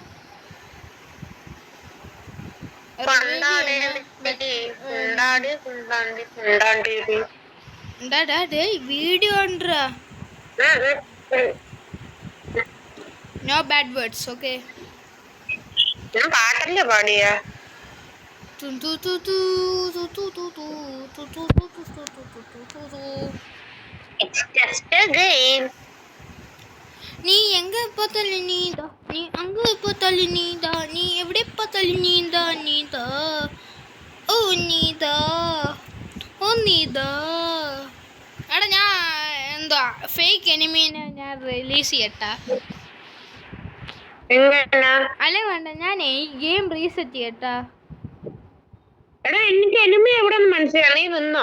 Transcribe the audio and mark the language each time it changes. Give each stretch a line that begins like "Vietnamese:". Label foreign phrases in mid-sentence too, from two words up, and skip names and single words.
Malayalam: വീഡിയോ ഉണ്ടോ?
English: No bad words, okay?
Malayalam: ഞാൻ പാട്ടല്ലേ പാടിയ.
Tamil: நீ எங்க பார்த்தாலும் நீதா, நீ அங்க பார்த்தாலும் நீதா, நீ எവിടെ பார்த்தாலும் நீதா, நீதா, ஓ நீதா, ஓ நீதா.
Malayalam: എടാ ഞാൻ എന്താ ഫേക്ക് എനിമീനെ ഞാൻ റിലീസ് ചെയ്യട്ടാ? അല്ല വേണ്ട, ഞാൻ ഈ ഗെയിം റീസെറ്റ് ചെയ്യട്ടാ. എടാ എനിക്ക് എനിമി എവിടെ മനസ്സിലായി. നീ നിന്നോ?